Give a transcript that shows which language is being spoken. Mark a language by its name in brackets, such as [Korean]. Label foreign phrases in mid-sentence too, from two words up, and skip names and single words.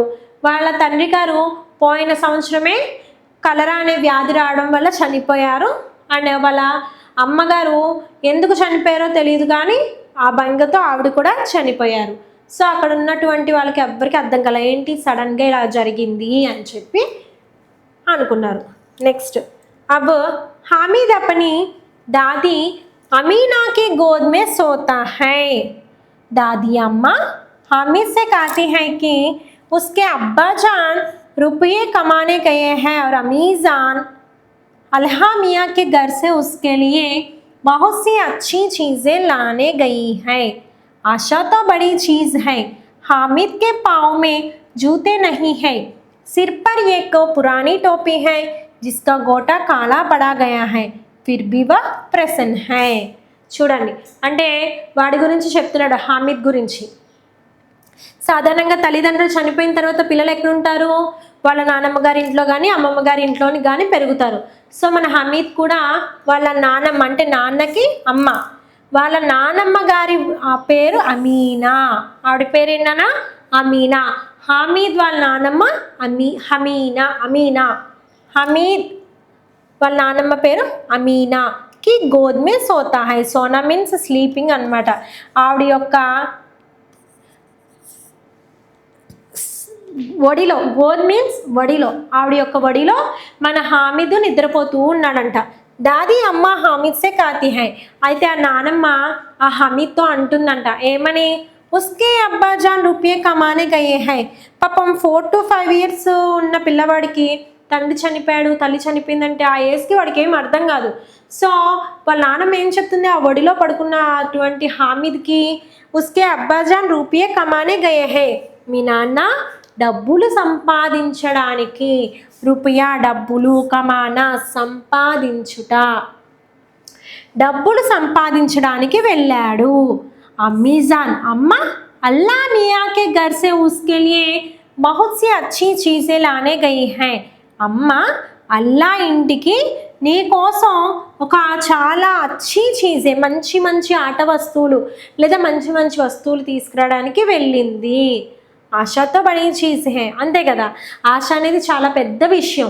[Telugu] వాళ్ళ తండ్రి గారు పోయిన సంవత్సరమే కలరా అనే వ్యాధి రావడం వల్ల చనిపోయారు. అండ్ వాళ్ళ అమ్మగారు ఎందుకు చనిపోయారో తెలియదు కానీ ఆ బెంగతో ఆవిడ కూడా చనిపోయారు. సో అక్కడ ఉన్నటువంటి వాళ్ళకి ఎవ్వరికి అర్థం కాల, ఏంటి సడన్గా ఇలా జరిగింది అని చెప్పి అనుకున్నారు. నెక్స్ట్, [Hindi] అబ్ హామీద్ अपनी दादी अमीना के गोद में सोता है. दादी अम्मा हामिद से कहती है कि उसके अब्बा जान रुपये कमाने गए हैं और अम्मी जान अल्हा मियाँ के घर से उसके लिए बहुत सी अच्छी चीज़ें लाने गई है. आशा तो बड़ी चीज़ है. हामिद के पाँव में जूते नहीं है, सिर पर एक पुरानी टोपी है जिसका गोटा काला पड़ा गया है, फिर भी वह प्रसन्न है. [Telugu] చూడండి, అంటే వాడి గురించి చెప్తున్నాడు, హామిద్ గురించి. సాధారణంగా తల్లిదండ్రులు చనిపోయిన తర్వాత పిల్లలు ఎక్కడ ఉంటారు? వాళ్ళ నానమ్మ గారి ఇంట్లో కానీ అమ్మమ్మ గారి ఇంట్లోని కానీ పెరుగుతారు. సో మన హమీద్ కూడా వాళ్ళ నానమ్మ అంటే నాన్నకి అమ్మ, వాళ్ళ నానమ్మ గారి పేరు అమీనా. ఆవిడ పేరు ఏంటన్నా? అమీనా. హమీద్ వాళ్ళ నానమ్మ అమీనా. హమీద్ వాళ్ళ నానమ్మ పేరు అమీనా. [Hindi] की गोद में सोता है. सोना [English] means sleeping [Hindi] అనమాట. [Telugu] ఆవిడ యొక్క ఒడిలో, గోద్ మీన్స్ ఒడిలో, ఆవిడ యొక్క ఒడిలో మన హామిద్ నిద్రపోతూ ఉన్నాడంట. [Hindi] दादी अम्मा हामिद से कहती है. [Telugu] అయితే ఆ నానమ్మ ఆ హమీద్తో అంటుందంట, ఏమని? [Hindi] उसके अब्बाजान रुपया कमाने गए है. [Telugu] పాపం [English] 4 to 5 years [Telugu] ఉన్న పిల్లవాడికి తండ్రి చనిపోయాడు, తల్లి చనిపోయిందంటే ఆ ఏజ్కి వాడికి ఏం అర్థం కాదు. సో వాళ్ళ నాన్నమ్మ ఏం చెప్తుంది? ఆ ఒడిలో పడుకున్న అటువంటి హామిద్కి, [Hindi] उसके अब्बाजान रुपया कमाने गए है. [Telugu] మీ నాన్న డబ్బులు సంపాదించడానికి, రూపాయ డబ్బులు, కమానా సంపాదించుట, డబ్బులు సంపాదించడానికి వెళ్ళాడు. [Hindi] अम्मीजान अम्मा अल्लाह मियाँ के घर से उसके लिए बहुत सी अच्छी चीज़ें लाने गई है. [Telugu] అమ్మ అల్లా ఇంటికి నీ కోసం ఒక చాలా [Hindi] अच्छी चीज़ें, [Telugu] మంచి మంచి ఆట వస్తువులు లేదా మంచి మంచి వస్తువులు తీసుకురావడానికి వెళ్ళింది. [Hindi] आशा तो बड़ी चीज़ है. [Telugu] అంతే కదా, ఆశ అనేది చాలా పెద్ద విషయం.